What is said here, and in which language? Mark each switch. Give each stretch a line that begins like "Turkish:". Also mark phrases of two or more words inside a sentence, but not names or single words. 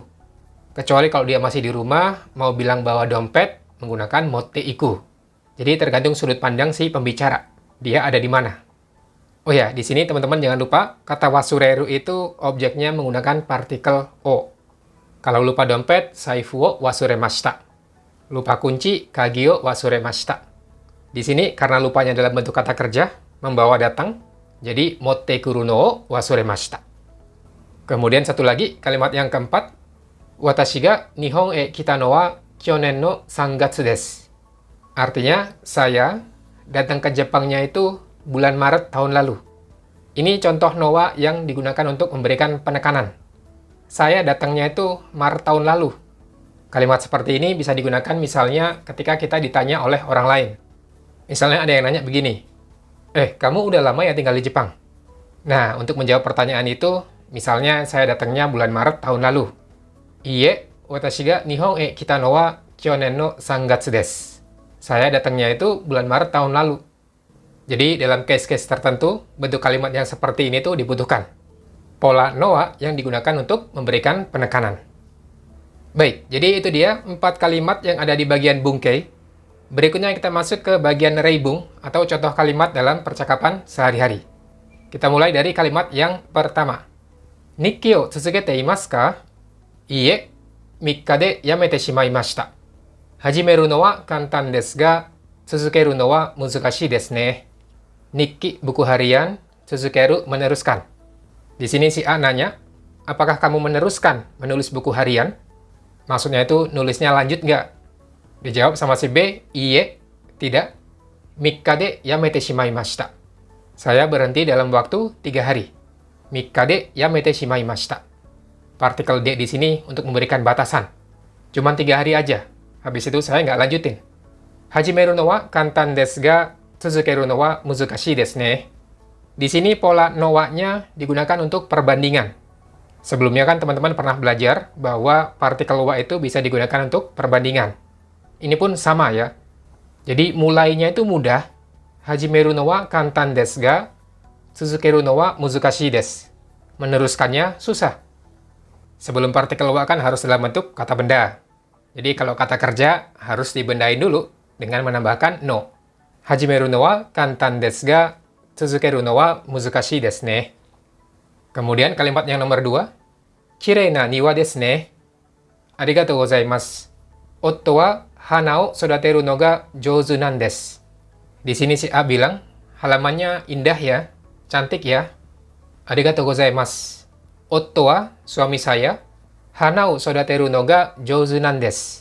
Indonesian: Kecuali kalau dia masih di rumah, mau bilang bawa dompet, menggunakan
Japanese: 持って行く.
Indonesian: Jadi tergantung sudut pandang si pembicara. Dia ada di mana. Oh ya, di sini teman-teman jangan lupa, kata wasureru itu objeknya menggunakan partikel o. Kalau lupa dompet,
Japanese: 財布を忘れました. Lupa kunci, 鍵を忘れました.
Indonesian: Di sini, karena lupanya dalam bentuk kata kerja, membawa datang, jadi
Japanese: 持って来るのを忘れました.
Indonesian: Kemudian satu lagi, kalimat yang keempat,
Japanese: 私が日本へ来たのは去年の3月です.
Indonesian: Artinya, saya datang ke Jepangnya itu bulan Maret tahun lalu. Ini contoh
Japanese: のは
Indonesian: yang digunakan untuk memberikan penekanan. Saya datangnya itu Maret tahun lalu. Kalimat seperti ini bisa digunakan misalnya ketika kita ditanya oleh orang lain. Misalnya ada yang nanya begini, kamu udah lama ya tinggal di Jepang? Nah, untuk menjawab pertanyaan itu, misalnya saya datangnya bulan Maret tahun lalu.
Japanese: ええ、私が日本へ来たのは去年の3月です.
Indonesian: Saya datangnya itu bulan Maret tahun lalu. Jadi, dalam case-case tertentu, bentuk kalimat yang seperti ini tuh dibutuhkan. Pola
Japanese: のは
Indonesian: yang digunakan untuk memberikan penekanan. Baik, jadi itu dia 4 kalimat yang ada di bagian bunkei. Berikutnya kita masuk ke bagian reibung atau contoh kalimat dalam percakapan sehari-hari. Kita mulai dari kalimat yang pertama.
Japanese: 日記を続けていますか？いいえ, 3日でやめてしまいました。始めるのは簡単ですが、続けるのは難しいですね。Nikki
Indonesian: buku harian,
Japanese: tsuzukeru meneruskan.
Indonesian: Di sini si A nanya, apakah kamu meneruskan menulis buku harian? Maksudnya itu nulisnya lanjut nggak? Dijawab sama si B, iye, tidak.
Japanese: 3 日でやめてしまいました。
Indonesian: Saya berhenti dalam waktu 3 hari.
Japanese: 3 日でやめてしまいました。
Indonesian: Partikel D di sini untuk memberikan batasan. Cuman 3 hari aja. Habis itu saya nggak lanjutin.
Japanese: 始めるのは簡単ですが、続けるのは難しいですね.
Indonesian: Di sini pola
Japanese: のは-
Indonesian: nya digunakan untuk perbandingan. Sebelumnya kan teman-teman pernah belajar bahwa partikel wa itu bisa digunakan untuk perbandingan. Ini pun sama ya. Jadi mulainya itu mudah.
Japanese: 始めるのは簡単ですが、続けるのは難しいです.
Indonesian: Meneruskannya susah. Sebelum partikel wa kan harus dalam bentuk kata benda. Jadi kalau kata kerja harus dibendain dulu dengan menambahkan no.
Japanese: 始めるのは簡単ですが、続けるのは難しいですね.
Indonesian: Kemudian kalimat yang nomor 2.
Japanese: きれいな庭ですね。ありがとうございます. 夫は花を育てるのが上手なんです.
Indonesian: Di sini si A bilang, halamannya indah ya, cantik ya.
Japanese: ありがとうございます. 夫は, suami saya, 花を育てるのが上手なんです.